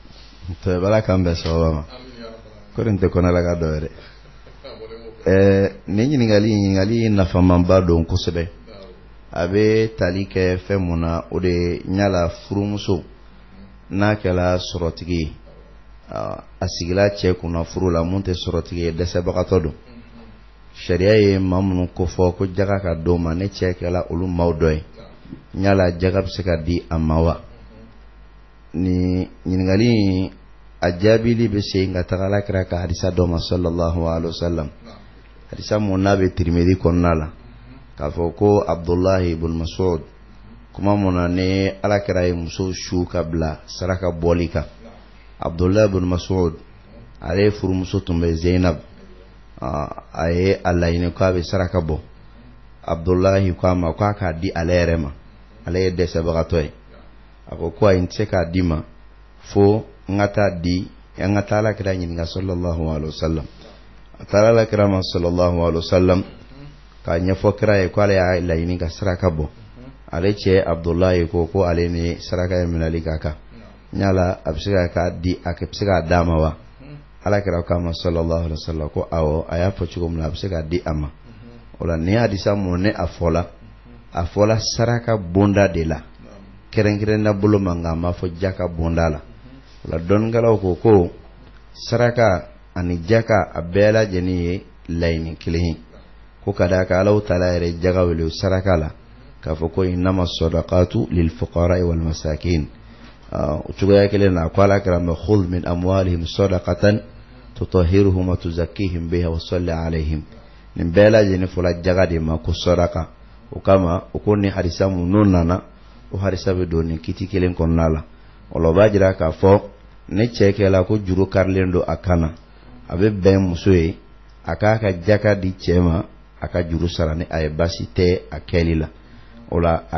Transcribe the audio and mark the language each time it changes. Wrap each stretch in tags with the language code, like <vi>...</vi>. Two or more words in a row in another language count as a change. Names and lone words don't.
<bm>to bala kan bɛ sɔgɔma ma ko nin tɛ kɔnɔ la ka dɔ yɛrɛ nin ɲininkali nafamanba don kosɛbɛ a bɛ tali kɛ fɛn mun na o de ɲala furumuso n'a kɛla sɔrɔtigi ye a sigila cɛ kunna furu la mun tɛ sɔrɔtigi ye dɛsɛbagatɔ don sariya ye maa minnu ko fɔ ko jaga ka d'o ma ne cɛ kɛla olu maaw dɔ ye ɲala jaga bɛ se ka di a ma wa ni ɲininkali a jaabili bɛ se ka taga Alakira ka hadisa dɔ ma</bm> <ar>صلى الله عليه وسلم</ar> <bm>hadisa mun n'a bɛ Tirmidhi kɔnɔna la k'a fɔ ko Abdullahi ibn Mas'ud kuma mun na ne Alakira ye muso su ka bila saraka bɔli kan Abdullahi ibn Mas'ud ale furumuso tun bɛ Zainab a ye a laɲini ko a bɛ saraka bɔ Abdullahi ko a ma ko a k'a di ale yɛrɛ ma ale ye dɛsɛbagatɔ ye a ko ko ayi n tɛ se k'a di ma fo n ka taa di an ka taa Alakira ɲininka</bm> <ar>صلى الله عليه وسلم</ar> <bm>a taara Alakira ma</bm> <ar>صلى الله عليه وسلم</ar> <bm>k'a ɲɛfɔ kira ye ko ale y'a laɲini ka saraka bɔ ale cɛ Abdullahi ko ale ni saraka ye minɛli ka kan ɲala a bɛ se k'a di a bɛ se k'a d'a ma wa Alakira k'a ma</bm> <ar>صلى الله عليه</ar> <bm>wasallam ko awɔ a y'a fɔ cogo min na a bɛ se k'a di a ma o la ni hadisa mun ne a fɔla saraka bonda de la kɛrɛnkɛrɛnna bolo ma nka a ma fɔ jaka bonda la o la dɔnnikɛlaw ko saraka ani jaka a bɛɛ lajɛlen ye laɲini kelen ye ko ka d'a kan Alahu Taala yɛrɛ jaga wele saraka la k'a fɔ ko</bm> <ar>إنما الصدقات للفقراء والمساكين</ar> <bm>o cogoya kelen na ko Alakira ma</bm> <ar>خذ من أموالهم صدقة تطهرهم وتزكيهم بها وصل عليهم</ar> <bm>nin bɛɛ lajɛlen fɔla jaga de ma ko sadaka o kama o ko ni hadisa mun n'o nana o hadisa bɛ don nin kiti kelen kɔnɔna la o la o b'a jira k'a fɔ ne cɛ kɛla ko juru karilen don a kan na a bɛ bɛn muso ye a k'a ka jaka di cɛ ma a ka juru sara ni a ye basi tɛ a kɛli la o la a</bm>